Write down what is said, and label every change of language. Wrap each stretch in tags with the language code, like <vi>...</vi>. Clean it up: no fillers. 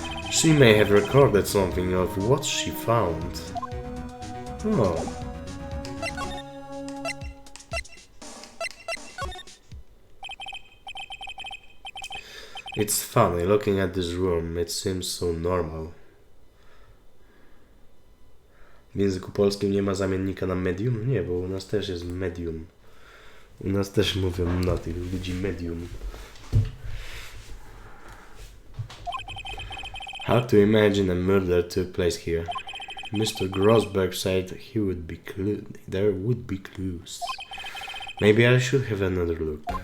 <en>She may have recorded something of what she found. Oh. It's funny, looking at this room, it seems so normal.</en> <pl>W języku polskim nie ma zamiennika na medium? Nie, bo u nas też jest medium. U nas też mówią na tych ludzi medium.</pl> <en>Hard to imagine a murder took place here. Mr. Grossberg said there would be clues. Maybe I should have another look.</en>